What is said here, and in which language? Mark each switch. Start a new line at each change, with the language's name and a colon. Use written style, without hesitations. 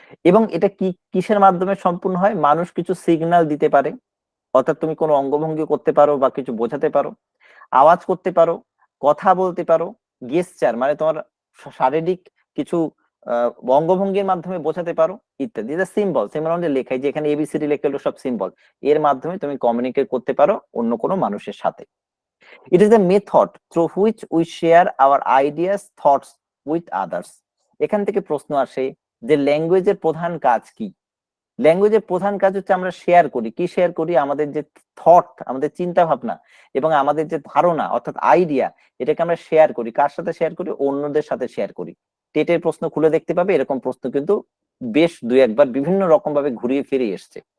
Bangla: এবং এটা কিসের মাধ্যমে সম্পূর্ণ হয়? মানুষ কিছু সিগন্যাল দিতে পারে, অর্থাৎ তুমি কোনো অঙ্গভঙ্গি করতে পারো বা কিছু বোঝাতে পারো, আওয়াজ করতে পারো, কথা বলতে পারো, গেস্টার মানে তোমার শারীরিক কিছু অঙ্গভঙ্গির মাধ্যমে বোঝাতে পারো ইত্যাদি। সিম্বল মানে লেখাই, যে এখানে এবিসিডি লেখা হলো সব সিম্বল, এর মাধ্যমে তুমি কমিউনিকেট করতে পারো অন্য কোনো মানুষের সাথে।
English: It is a method through which we share our ideas, thoughts with others.
Bangla: এখান থেকে প্রশ্ন আসে যে ল্যাঙ্গুয়েজের প্রধান কাজ কি? ল্যাঙ্গুয়েজের প্রধান কাজ হচ্ছে আমরা শেয়ার করি। কি শেয়ার করি? আমাদের যে থট, আমাদের চিন্তা ভাবনা এবং আমাদের যে ধারণা অর্থাৎ আইডিয়া, এটাকে আমরা শেয়ার করি। কার সাথে শেয়ার করি? অন্যদের সাথে শেয়ার করি। টেটের প্রশ্ন খুলে দেখতে পাবে, এরকম প্রশ্ন কিন্তু বেশ দুই একবার বিভিন্ন রকম ভাবে ঘুরিয়ে ফিরে এসছে।